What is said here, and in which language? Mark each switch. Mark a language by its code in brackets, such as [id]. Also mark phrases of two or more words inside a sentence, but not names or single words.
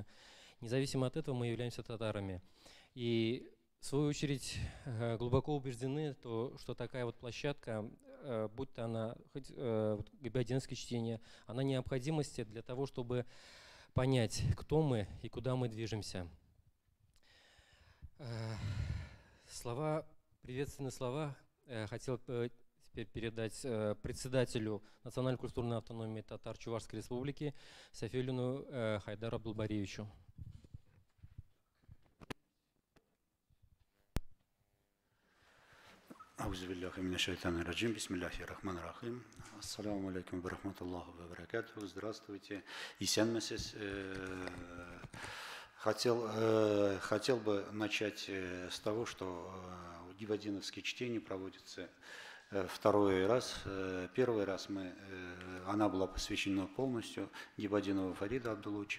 [ru] Независимо от этого мы являемся татарами. И в свою очередь глубоко убеждены, что такая вот площадка, будь то она хоть гибадинское чтение, она необходимости для того, чтобы понять, кто мы и куда мы движемся. Приветственные слова хотел теперь передать председателю Национальной культурной автономии татар Чувашской республики Сафиуллину Хайдару Абдулбариевичу. [ar] أعوذ بالله من الشيطان الرجيم. بسم الله الرحمن الرحيم. السلام عليكم ورحمة الله وبركاته. [ru] Здравствуйте. Исянмесес. Хотел бы начать с того, что гибадиновские чтения проводятся второй раз. Первый раз она была посвящена полностью Гибадинову Фариду Абдулучу.